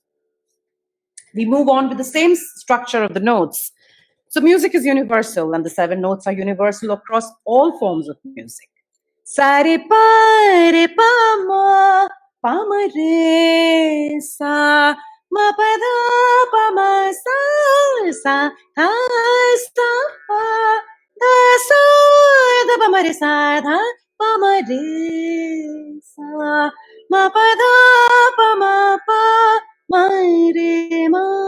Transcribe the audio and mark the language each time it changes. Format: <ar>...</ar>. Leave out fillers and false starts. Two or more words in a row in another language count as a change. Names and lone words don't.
<en>We move on with the same structure of the notes. So music is universal, and the 7 notes are universal across all forms of music. Sa re pa ma re sa, ma pa ma sa pa da da pa ma re sa da pa ma re sa, ma pa ma re ma.</en>